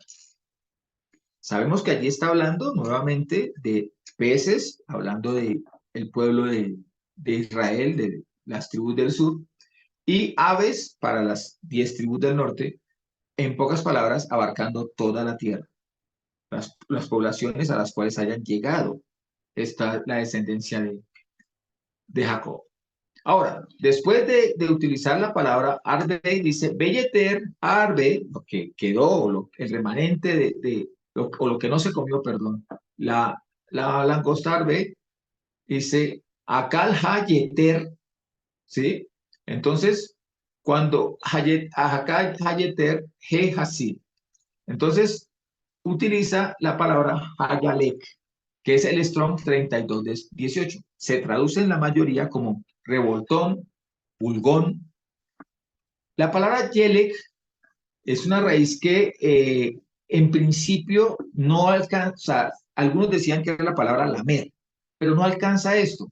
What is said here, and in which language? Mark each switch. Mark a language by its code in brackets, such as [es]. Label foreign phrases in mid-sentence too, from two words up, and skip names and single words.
[es] Sabemos que allí está hablando nuevamente de peces, hablando de el pueblo de Israel, de las tribus del sur, y aves para las 10 tribus del norte, en pocas palabras, abarcando toda la tierra, las poblaciones a las cuales hayan llegado la descendencia de Jacob. Ahora, después de utilizar la palabra arbe, dice belleter, arbe, lo que quedó, el remanente o lo que no se comió, perdón, la langosta arbe, dice [he] אכל היתר, [es] ¿sí? Entonces, cuando [he] אכל היתר, he hasi. [es] Entonces, utiliza la palabra hayalek, que es el Strong 3218. Se traduce en la mayoría como revoltón, pulgón. La palabra yelek es una raíz que en principio no alcanza, algunos decían que era la palabra lamer, pero no alcanza esto.